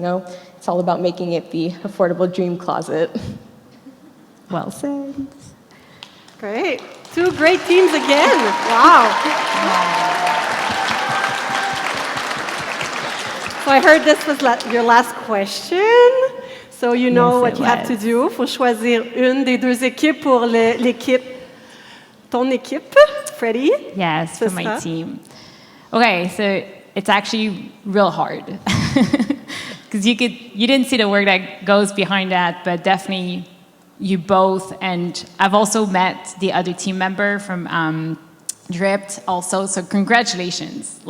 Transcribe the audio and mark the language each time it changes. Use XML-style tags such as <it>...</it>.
<en>You know, it's all about making it the affordable dream closet. Well said. Great. Two great teams again. Wow. So I heard this was your last question. So you know what you have to do.</en> <fr>Il faut choisir une des deux équipes pour l'équipe. Ton équipe, Freddie?</fr> <en>Yes, for my team. Okay, so it's actually real hard. Because you didn't see the work that goes behind that, but definitely you both, and I've also met the other team member from Dripped also, so congratulations.</en>